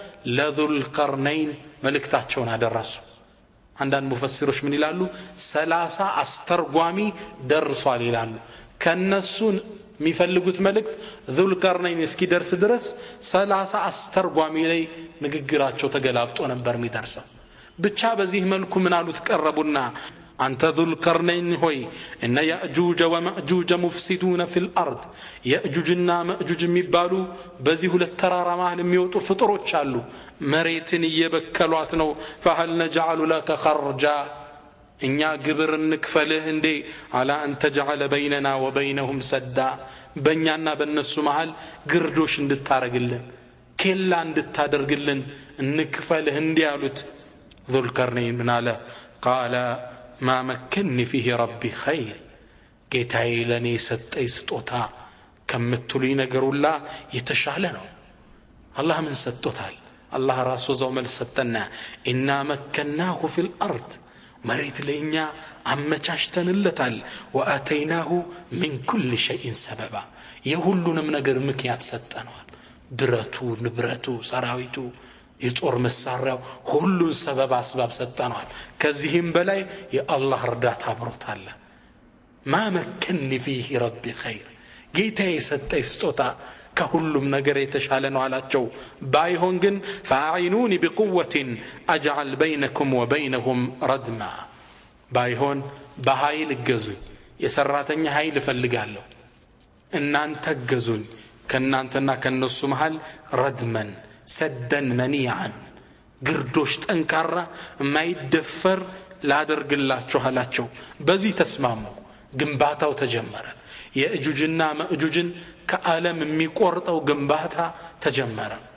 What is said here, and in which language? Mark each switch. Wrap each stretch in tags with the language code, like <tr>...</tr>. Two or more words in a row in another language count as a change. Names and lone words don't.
<am>ለዙልቀርነይን መልእክታቸውን አደረሱ አንዳንድ ሙፈሲሮች ምን ይላሉ 30 አስተርጓሚ ደርሷል ይላሉ ከነሱን የሚፈልጉት መልእክት ዙልቀርነይን እስኪደርስ ድረስ 30 አስተርጓሚ ላይ ንግግራቸው ተገላብጦ ነበር የሚደርሰው ብቻ በዚህ መልኩ ምን አሉት ቀረቡና አንተ ዙልቀርነይን ሆይ እነ</am> <ar>يأجوج ومأجوج مفسدون في الأرض</ar> <am>ያእጁጅና ማእጁጅ የሚባሉ በዚህ ሁለት ተራራ መሃል የሚወጡ ፍጡሮች አሉ መሬትን እየበከሏት ነው</am> <ar>فهل نجعل لك خرجا</ar> <am>እኛ ግብር እንክፈልህ እንዴ አላ</am> <ar>أن تجعل بيننا وبينهم سدا</ar> <am>በእኛና በእነሱ መሃል ግርዶሽ እንድታረግልን ኬላ እንድታደርግልን እንክፈልህ እንዴ አሉት</am> <ar>ذو القرنين</ar> <am>ምን አለ</am> <ar>قال ما مكنني فيه ربي خير</ar> <am>ጌታዬ ለኔ ሰጠኝ ስጦታ ከምትሉኝ ነገር ሁላ የተሻለ ነው አላህ ምን ሰጥቶታል አላህ ራሱ ዘው መልስ ሰጠና</am> <ar>إنا مكناه في الأرض</ar> <am>መሬት ለኛ አመቻችተንለታል</am> <ar>وآتيناه من كل شيء سببا</ar> <am>የሁሉንም ነገር ምክንያት ሰጠነዋል ብረቱ ንብረቱ ሰራዊቱ የጦር መሳሪያው ሁሉን ሰበብ አስባብ ሰጠነዋል ከዚህም በላይ የአላህ እርዳታ አብሮታል</am> <ar>ما مكنني فيه ربي خير</ar> <am>ጌታዬ ሰጠኝ ስጦታ ከሁሉም ነገር የተሻለ ነው አላቸው ባይሆን ግን</am> <ar>فاعينوني بقوة اجعل بينكم وبينهم ردما</ar> <am>ባይሆን በኃይል ገዙኝ የሰራተኛ ኃይል ፈልጋለሁ እናንተ ገዙኝ ከናንተና ከነሱ መሃል</am> <ar>ردما سدا منيعا</ar> <am>ግርዶሽ ጠንካራ ማይደፈር ላደርግላችሁ አላቸው በዚህ ተስማሙ ግንባታው ተጀመረ የእጁጅና ማእጁጅን ከዓለም የሚቆርጠው ግንባታ ተጀመረ</am>